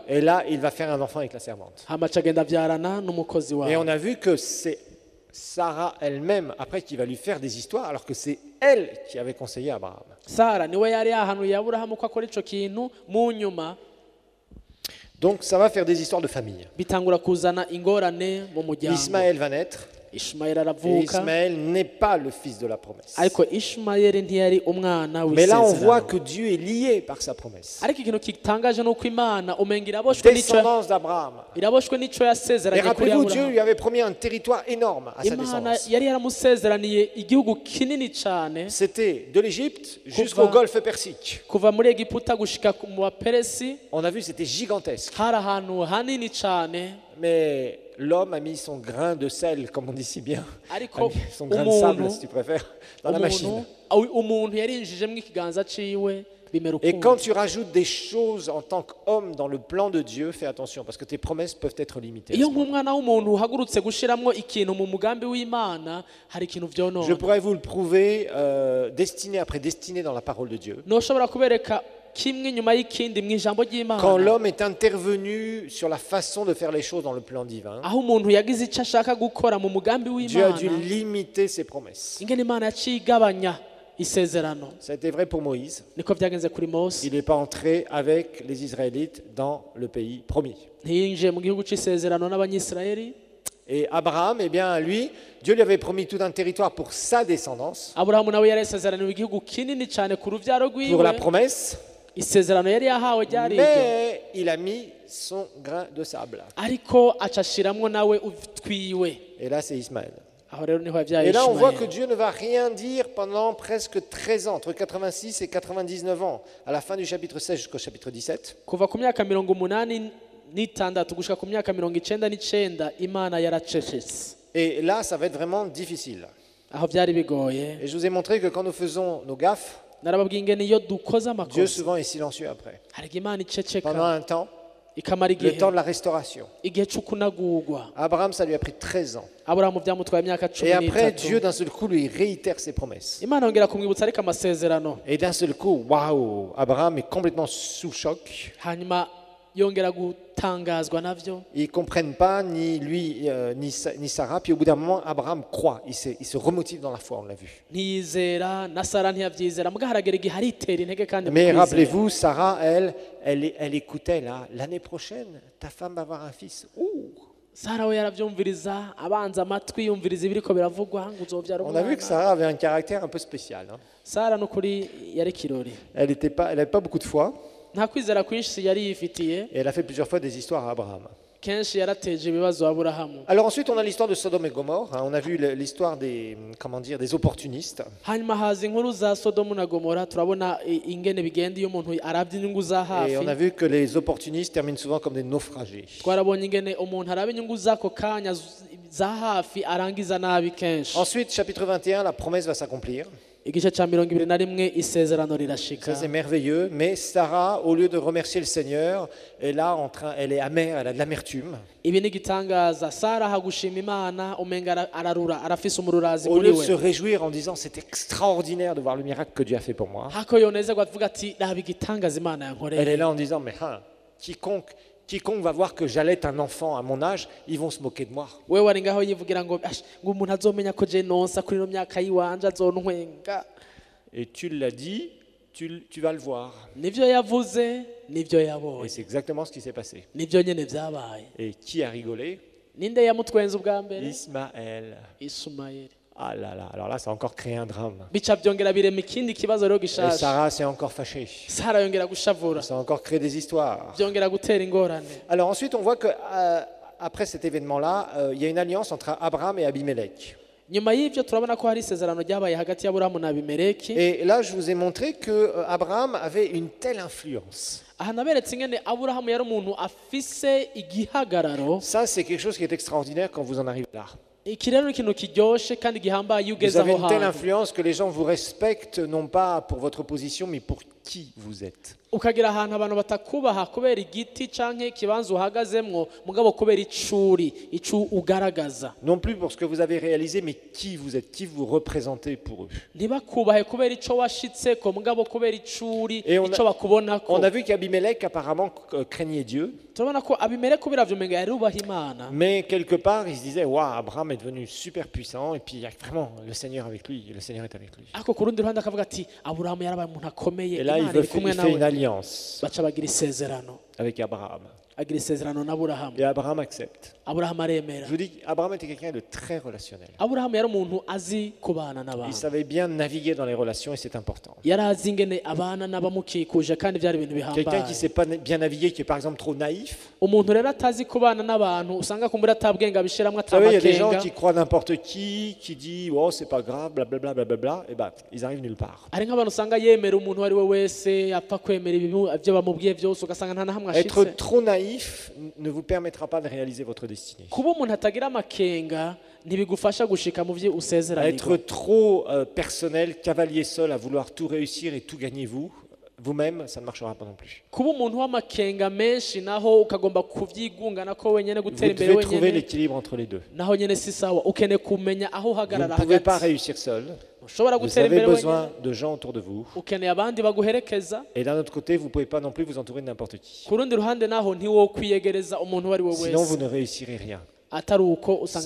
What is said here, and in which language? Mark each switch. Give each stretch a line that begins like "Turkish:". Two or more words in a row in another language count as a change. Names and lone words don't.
French: Et là, il va faire un enfant avec la servante.
Rundi: hama agenda avyarana n'umukozi
French: Et on
Rundi: wawe
French: a vu que c'est Sarah elle-même, après, qui va lui faire des histoires, alors que c'est elle qui avait conseillé à Abraham.
Rundi: sara niwe yari yahanuye aburahamu ko akora ico kintu mu nyuma
French: Donc ça va faire des histoires de famille.
Rundi: bitangura kuzana ingorane mu muryango
French: Ismaël va naître,
Rundi: ishimayeli
French: et
Rundi: aravuka
French: Ismaël n'est pas le fils de la promesse.
Rundi: ariko ishimayeli ntiyari umwana
French: Mais là, on voit
Rundi: w'isezerano
French: que Dieu est lié par sa promesse.
Rundi: ariko ikintu gitangaje ni uko imana umenga iraboshwe n'ico
French: Descendance d'Abraham.
Rundi: iraboshwe n'ico
French: Et
Rundi: yasezeranye kuri
French: rappelez-vous, Dieu
Rundi: aburahamu
French: lui avait promis un territoire énorme à sa
Rundi: imana
French: descendance.
Rundi: yari yaramusezeraniye igihugu kinini cane
French: C'était de l'Égypte jusqu'au golfe Persique.
Rundi: kuva muri egiputa gushika mu baperesi
French: On a vu, c'était gigantesque.
Rundi: hari ahantu hanini cane
French: Mais l'homme a mis son grain de sel, comme on dit si bien, a
Rundi: ariko
French: mis son grain de sable, si tu préfères, dans la machine.
Rundi: umuntu yarinjijemo ikiganza ciwe bimera
French: Et quand
Rundi: ukundi.
French: tu rajoutes des choses en tant qu'homme dans le plan de Dieu, fais attention, parce que tes promesses peuvent être limitées.
Rundi: iyo nk'umwana w'umuntu uhagurutse gushyiramo ikintu mu mugambi w'imana hari ikintu
French: Je
Rundi: byonona.
French: pourrais vous le prouver, destinée après destinée dans la parole de Dieu.
Rundi: ntushobora kubereka kimwe nyuma y'ikindi mu ijambo
French: Quand
Rundi: ry'imana
French: l'homme est intervenu sur la façon de faire les choses dans le plan divin,
Rundi: aho umuntu yagize icyo ashaka gukora mu mugambi
French: Dieu a
Rundi: w'imana
French: dû limiter ses promesses.
Rundi: ingene imana yaciye igabanya isezerano.
French: Ça a été vrai pour Moïse.
Rundi: niko byagenze kuri mose.
French: Il n'est pas entré avec les Israélites dans le pays promis.
Rundi: ntiyinjiye mu gihugu cy'isezerano n'abanyisirayeli.
French: Et Abraham, eh bien, lui, Dieu lui avait promis tout un territoire pour sa descendance,
Rundi: aburahamu nawe yari yasezeraniwe igihugu kinini cyane ku rubyaro
French: pour la
Rundi: rwiwe.
French: promesse,
Rundi: isezerano yari yahawe ryari iryo,
French: mais il a mis son grain de sable.
Rundi: ariko aca ashiramwo nawe utwiwe.
French: Et là, c'est Ismaël.
Rundi: aho rero niho yabyaye
French: Et là, on voit que
Rundi: Ishimayeli.
French: Dieu ne va rien dire pendant presque 13 ans, entre 86 et 99 ans, à la fin du chapitre 16 jusqu'au chapitre 17.
Rundi: kuva ku myaka 86 gushika ku myaka 99 imana yaracecetse.
French: Et là, ça va être vraiment difficile.
Rundi: aho byari bigoye.
French: Et je vous ai montré que quand nous faisons nos gaffes,
Rundi: narababwiye ingene iyo dukoze
French: Dieu
Rundi: amakosa
French: souvent est silencieux après.
Rundi: hari igihe imana
French: Pendant
Rundi: iceceka
French: un temps,
Rundi: ikamara
French: le
Rundi: igihe
French: temps de la restauration.
Rundi: igihe cy'ukunagurwa.
French: Abraham, ça lui a pris 13 ans.
Rundi: aburahamu byamutwaye imyaka
French: Et après,
Rundi: 13.
French: Dieu, d'un seul coup, lui réitère ses promesses.
Rundi: imana yongera kumwibutsa ariko amasezerano.
French: Et d'un seul coup, waouh, Abraham est complètement sous choc.
Rundi: hanyuma yongera gutangazwa navyo.
French: Ils ne comprennent pas, ni lui, ni Sarah. Puis au bout d'un moment, Abraham croit. Il se remotive dans la foi, on l'a vu.
Rundi: ntiyizera na sara ntiyabyizera muga haragera igihe aritera intege kandi mu
French: Mais
Rundi: kwizera.
French: rappelez-vous, Sarah, elle écoutait là. L'année prochaine, ta femme va avoir un fils. Ouh.
Rundi: sara we yarabyumviriza abanza amatwi yumviriza ibiriko biravugwa ngo uzobyara
French: On a vu que
Rundi: umwana.
French: Sarah avait un caractère un peu spécial, hein.
Rundi: sara n'ukuri yari kirori.
French: Elle n'avait pas beaucoup de foi.
Rundi: nta kwizera kwinshi yari yifitiye.
French: Et elle a fait plusieurs fois des histoires à Abraham.
Rundi: kenshi yarateje ibibazo aburahamu.
French: Alors ensuite, on a l'histoire de Sodome et Gomorre, hein. On a vu l'histoire des opportunistes.
Rundi: hanyuma haza inkuru za sodomu na gomora turabona ingene bigenda iyo umuntu arabye inyungu za
French: Et on a
Rundi: hafi.
French: vu que les opportunistes terminent souvent comme des naufragés.
Rundi: twarabonye ingene umuntu araba inyungu z'ako kanya za hafi arangiza nabi kenshi.
French: Ensuite, chapitre 21, la promesse va s'accomplir.
Rundi: igice cya 21 isezerano rirashika.
French: Ça, c'est merveilleux. Mais Sarah, au lieu de remercier le Seigneur, elle est amère, elle a de l'amertume.
Rundi: ibi ni igitangaza. sara hagushima imana umenga ararura arafise umururazi
French: Au
Rundi: muri
French: lieu de se
Rundi: we.
French: réjouir en disant c'est extraordinaire de voir le miracle que Dieu a fait pour moi,
Rundi: hako yonezerwa avuga ati raba igitangaza imana
French: elle est
Rundi: yankoreye.
French: là en disant mais hein, quiconque va voir que j'allaite un enfant à mon âge, ils vont se moquer de moi.
Rundi: we wari ngaho yivugira ngo ngo umuntu azomenya ko je nonsa kuri ino myaka yiwanje azontwenga.
French: Et tu l'as dit, tu vas le voir.
Rundi: nivyo yavuze nivyo
French: Et
Rundi: yabonye
French: c'est exactement ce qui s'est passé.
Rundi: nivyo nyene vyabaye.
French: Et qui a rigolé?
Rundi: ninde yamutwenza ubwa mbere?
French: Ismaël.
Rundi: Ishumayeli.
French: Ah là là, alors là, ça a encore créé un drame.
Rundi: bica byongera birema ikindi kibazo rero
French: Et
Rundi: gishasha.
French: Sarah s'est encore fâchée.
Rundi: sara yongera gushavura
French: Ça a encore créé des histoires.
Rundi: byongera gutera ingorane.
French: Alors ensuite, on voit que après cet événement-là, il y a une alliance entre Abraham et Abimelech.
Rundi: nyuma y'ibyo turabona ko hari isezerano ryabaye hagati y'aburahamu na abimeleki.
French: Et là, je vous ai montré que Abraham avait une telle influence.
Rundi: aha naberetse ingene aburahamu yari umuntu afise igihagararo.
French: Ça, c'est quelque chose qui est extraordinaire quand vous en arrivez là.
Rundi: iki rero ni ikintu kiryoshe kandi gihambaye iyo
French: Vous
Rundi: ugeze
French: avez
Rundi: aho
French: une telle
Rundi: hantu.
French: influence que les gens vous respectent, non pas pour votre position, mais pour qui vous êtes.
Rundi: ukagera ahantu abantu batakubaha kubera igiti canke ikibanza uhagazemwo mugabo kubera icuri ico ugaragaza.
French: Non plus pour ce que vous avez réalisé, mais qui vous êtes, qui vous représentez pour eux.
Rundi: ntibakubahe kubera ico washitseko mugabo kubera icuri
French: Et on
Rundi: ico bakubonako.
French: a vu qu'Abimelech apparemment craignait Dieu,
Rundi: turabona ko abimeleki biravyo umenga yarubaha imana.
French: mais quelque part il se disait waouh, Abraham est devenu super puissant et puis il y a vraiment le Seigneur avec lui, le Seigneur est avec lui.
Rundi: ariko ku rundi ruhande akavuga ati aburahamu yarabaye umuntu akomeye
French: Et là
Rundi: imana iri kumwe
French: il fait une
Rundi: nawe.
French: alliance
Rundi: baca bagira isezerano
French: avec Abraham.
Rundi: agira isezerano n'aburahamu.
French: Et Abraham accepte.
Rundi: aburahamu aremera.
French: Je vous dis, Abraham était quelqu'un de très relationnel.
Rundi: aburahamu yari umuntu azi kubana
French: Il
Rundi: n'abantu.
French: savait bien naviguer dans les relations et c'est important.
Rundi: yari azi ingene abana n'abamukikuje kandi byari ibintu
French: Quelqu'un qui ne
Rundi: bihambaye.
French: sait pas bien naviguer, qui est par exemple trop naïf.
Rundi: umuntu rero atazi kubana n'abantu usanga kumbura atabwenga bishiramwe
French: Vous savez, il y a des gens
Rundi: atamakenga.
French: qui croient n'importe qui dit oh c'est pas grave, blablabla, blablabla, et ben ils arrivent nulle part.
Rundi: hari nk'abantu usanga yemera umuntu uwo ari we wese apfa kwemera ibyo bamubwiye byose ugasanga nta na hamwe
French: Être
Rundi: ashitse.
French: trop naïf naïf ne vous permettra pas de réaliser votre destinée.
Rundi: kuba umuntu atagira amakenga ntibigufasha gushika mu byo
French: À
Rundi: usezeranirwa.
French: être trop personnel, cavalier seul, à vouloir tout réussir et tout gagner vous-même, ça ne marchera pas non plus.
Rundi: kuba umuntu w'amakenga menshi naho ukagomba kuvyigungana ko wenyene
French: Vous
Rundi: gutera imbere
French: devez trouver
Rundi: wenyene
French: l'équilibre entre les deux.
Rundi: naho nyene si sawa ukeneye kumenya aho
French: Vous ne
Rundi: uhagarara
French: pouvez pas
Rundi: hagati
French: réussir seul.
Rundi: ushobora
French: Vous
Rundi: gutera
French: avez
Rundi: imbere
French: besoin
Rundi: wenyene
French: de gens autour de vous.
Rundi: ukeneye abandi baguherekeza.
French: Et d'un autre côté, vous ne pouvez pas non plus vous entourer de n'importe qui.
Rundi: ku rundi ruhande naho ntiwokwiyegereza umuntu uwo ari we
French: Sinon, vous
Rundi: wese
French: ne réussirez rien.
Rundi: atari uko usanga